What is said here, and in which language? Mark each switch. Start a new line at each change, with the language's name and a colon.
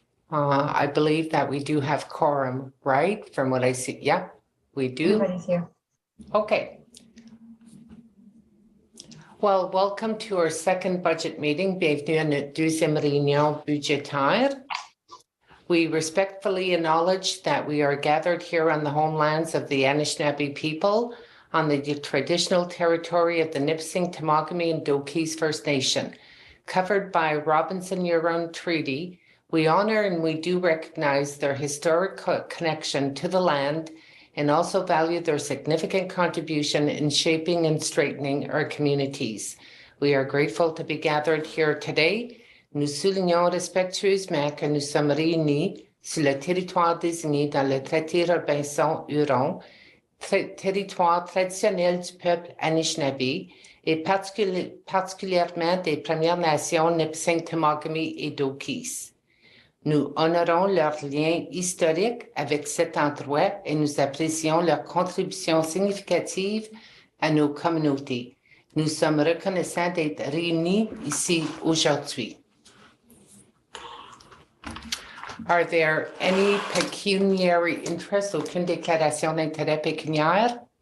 English: I believe that we do have quorum, right? From what I see. Yeah, we do. Everybody's here. Okay. Well, welcome to our second budget meeting.
French: Bienvenue à notre deuxième réunion budgétaire.
English: We respectfully acknowledge that we are gathered here on the homelands of the Anishinaabe people on the traditional territory of the Nipissing, Temagami, and Doki's First Nation. Covered by Robinson-Huron Treaty, we honor and we do recognize their historic connection to the land and also value their significant contribution in shaping and straightening our communities. We are grateful to be gathered here today.
French: Nous soulignons respectueusement que nous sommes réunis sur le territoire désigné dans le traité Robinson-Huron, territoire traditionnel du peuple Anishinaabe et particulièrement des Premières Nations Nipissing, Temagami et Dokis. Nous honorons leurs liens historiques avec cet endroit et nous apprécions leur contribution significative à nos communautés. Nous sommes reconnaissants d'être réunis ici aujourd'hui.
English: Are there any pecuniary interests?
French: Aucune déclaration d'intérêt pécuniaire?